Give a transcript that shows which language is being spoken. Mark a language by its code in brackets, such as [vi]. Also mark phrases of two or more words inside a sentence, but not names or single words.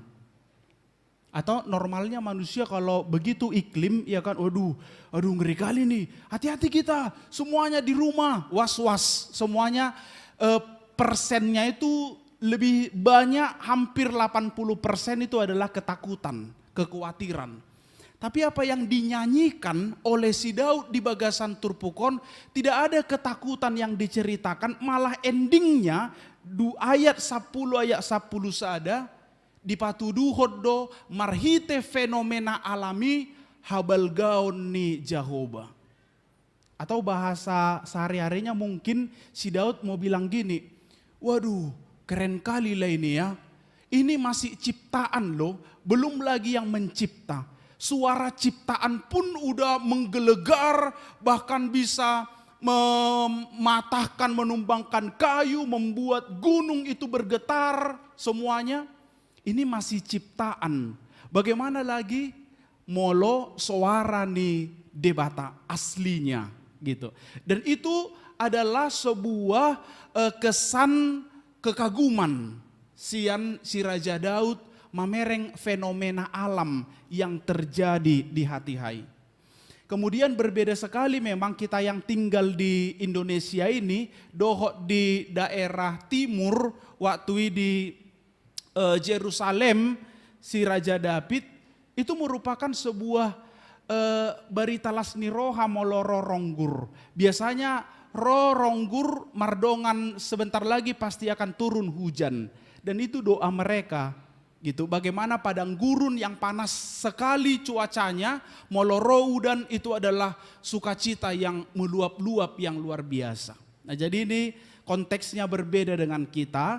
[id] Atau normalnya manusia kalau begitu iklim, ya kan, aduh ngeri kali nih, hati-hati kita, semuanya di rumah, was-was, semuanya persennya itu lebih banyak, hampir 80% itu adalah ketakutan, kekhawatiran. Tapi apa yang dinyanyikan oleh si Daud di Bagasan Turpukon, tidak ada ketakutan yang diceritakan, malah endingnya ayat 10 sada, [bbc] dipatudu hoddo marhite fenomena alami habal gaon ni Jahoba. [id] Atau bahasa sehari-harinya mungkin si Daud mau bilang gini, waduh keren kali lah ini ya, ini masih ciptaan loh, belum lagi yang mencipta. Suara ciptaan pun udah menggelegar, bahkan bisa mematahkan, menumbangkan kayu, membuat gunung itu bergetar semuanya. Ini masih ciptaan. Bagaimana lagi [bbc] molo suara ni debata [id] aslinya gitu. Dan itu adalah sebuah kesan kekaguman si Raja Daud mamereng fenomena alam yang terjadi di hati hai. Kemudian berbeda sekali memang kita yang tinggal di Indonesia ini, dohot di daerah timur, waktu di Yerusalem, si Raja David, itu merupakan sebuah berita [bbc] lasni roha moloro ronggur. [id] Biasanya [bbc] ronggur mardongan [id] sebentar lagi pasti akan turun hujan. Dan itu doa mereka. Gitu, bagaimana padang gurun yang panas sekali cuacanya, moloro dan itu adalah sukacita yang meluap-luap yang luar biasa. Nah jadi ini konteksnya berbeda dengan kita.